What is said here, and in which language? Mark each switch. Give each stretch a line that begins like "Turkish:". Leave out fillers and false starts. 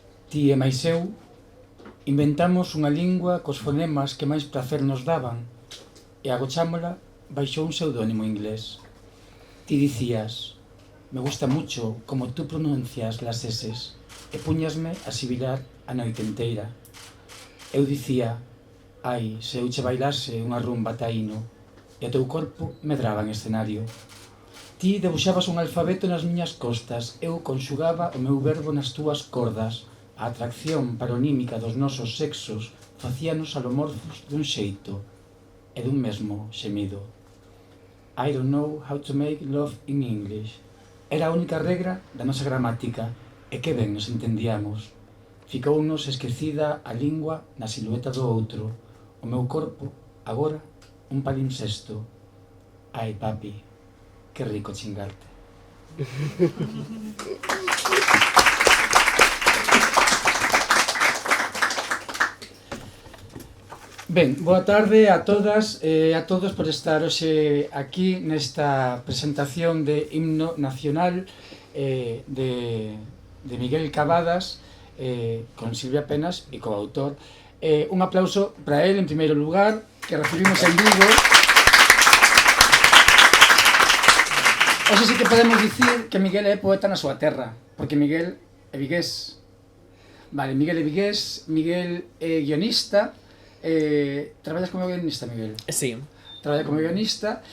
Galician: Ti e máis eu inventamos unha lingua cos fonemas que máis prazer nos daban e agochámola baixo un pseudónimo inglés. Ti dicías:
Spanish: me gusta mucho como tú pronuncias las eses,
Galician: e puñasme a sibilar a noite enteira. Eu dicía: ai, se eu che bailase unha rumba taíno, e o teu corpo medraba en escenario. Ti debuxabas un alfabeto nas miñas costas, eu conxugaba o meu verbo nas túas cordas. A atracción paronímica dos nosos sexos facíanos alomorfos dun xeito e dun mesmo xemido.
English: I don't know how to make love in English.
Galician: Era a única regra da nosa gramática, e que ben nos entendíamos. Ficounos esquecida a lingua na silueta do outro, o meu corpo, agora, un palimpsesto.
Spanish: Ai, papi, que rico chingarte.
Galician: Ben, boa tarde a todas e a todos por estar hoxe aquí nesta presentación de himno nacional de Miguel Cavadas con Silvia Penas e co autor. Un aplauso para él en primeiro lugar, que recibimos en Vigo. Hoxe sí que podemos dicir que Miguel é poeta na súa terra, porque Miguel é vigués. Vale, Miguel é vigués, Miguel é guionista. Traballas como guionista, Miguel? Sí. Traballa como guionista.